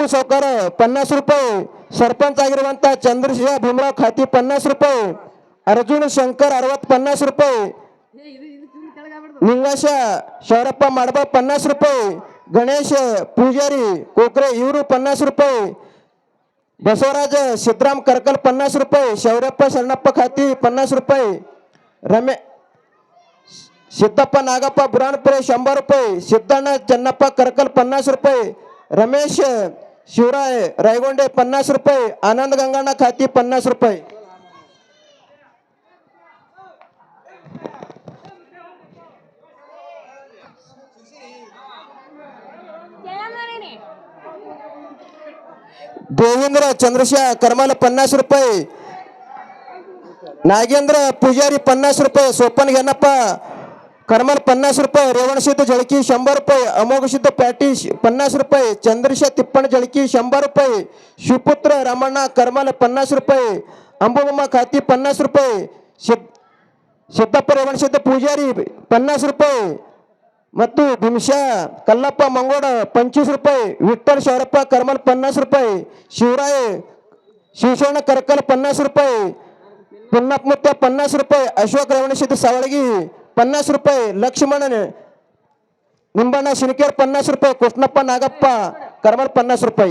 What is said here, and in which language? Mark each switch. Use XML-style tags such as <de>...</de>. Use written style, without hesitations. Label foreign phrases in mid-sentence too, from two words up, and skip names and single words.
<kn>ಸೌಕಾರ 50 ರೂಪಾಯಿ, ಸರ್ಪಂಚ್ ಆಗಿರುವಂತ ಚಂದ್ರಶೇಖರ ಭೀಮರಾವ್ ಖಾತಿ 50 ರೂಪಾಯಿ, ಅರ್ಜುನ್ ಶಂಕರ್ 50 ರೂಪಾಯಿ, ನಿಂಗಾಶ ಶೌರಪ್ಪ ಮಾಡಬ 50 ರೂಪಾಯಿ, ಗಣೇಶ್ ಪೂಜಾರಿ ಕೋಕ್ರೆ ಇವರು 50 ರೂಪಾಯಿ, ಬಸವರಾಜ ಸಿದ್ದರಾಮ್ ಕರ್ಕಲ್ 50 ರೂಪಾಯಿ, ಶೌರಪ್ಪ ಶರಣಪ್ಪ ಖಾತಿ 50 ರೂಪಾಯಿ, ಸಿದ್ದಪ್ಪ ನಾಗಪ್ಪ ಬುರಾನ್ಪುರೆ 100 ರೂಪಾಯಿ, ಸಿದ್ದಣ್ಣ ಚೆನ್ನಪ್ಪ ಕರ್ಕಲ್ 50 ರೂಪಾಯಿ, ರಮೇಶ್ ಶಿವರಾಯ್ ರಾಯಗೊಂಡೆ 50 ರೂಪಾಯಿ, ಆನಂದ್ ಗಂಗಣ್ಣ ಖಾತಿ 50 ರೂಪಾಯಿ.</kn> <mr>देवेंद्र चंद्रशेखर करमाल 50 रुपये, नागेंद्र पुजारी 50 रुपये, सोपन घेनप्प करमाल 50 रुपये, रेवणसिद्ध जळकी 100 रुपये, अमोघसिद्ध पॅटीश 50 रुपये, चंद्रशेखर तिप्पण जळकी 100 रुपये, शिवपुत्र रामण्णा करमाल 50 रुपये,</mr> <kn>अंबुबम्मा खाती 50 रुपये, सिद्धप्ಪ रेवणसिद्ध पुजारी 50 रुपये ಮತ್ತು ಭೀಮಶಾ ಕಲ್ಲಪ್ಪ ಮಂಗೋಡ 25 ರೂಪಾಯಿ, ವಿಠ್ಠಲ್ ಶೌರಪ್ಪ ಕರ್ಮಲ್ 50 ರೂಪಾಯಿ, ಶಿವರಾಯ ಶಿವಶರಣ ಕರ್ಕಲ್ 50 ರೂಪಾಯಿ, ಪುನ್ನಪ್ಪಮುತ್ತ 50 ರೂಪಾಯಿ, ಅಶೋಕ್ ರೇವಣಸಿದ್ಧ ಸವಳಗಿ 50 ರೂಪಾಯಿ, ಲಕ್ಷ್ಮಣ ನಿಂಬಣ್ಣ ಶಿನಕೇರ್ 50 ರೂಪಾಯಿ, ಕೃಷ್ಣಪ್ಪ ನಾಗಪ್ಪ ಕರ್ಮಲ್ 50 ರೂಪಾಯಿ.</kn>